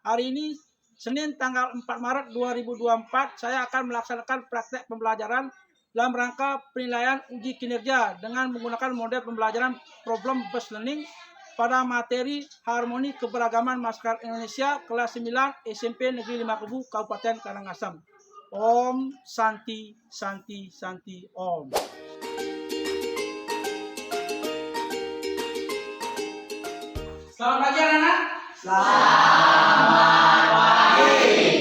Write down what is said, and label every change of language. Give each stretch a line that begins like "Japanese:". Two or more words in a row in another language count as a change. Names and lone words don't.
Indonesian: Hari ini Senin tanggal 4 Maret 2024 saya akan melaksanakan praktek pembelajaran dalam rangka penilaian uji kinerja dengan menggunakan model pembelajaran
English: problem based learning
Indonesian: pada materi Harmoni Keberagaman Masyarakat Indonesia kelas 9 SMP Negeri 5 Kubu Kabupaten Karangasem.
Sanskrit: Om Santi Santi Santi Om.
Indonesian: Selamat pagi anak-anak. Selamat pagi.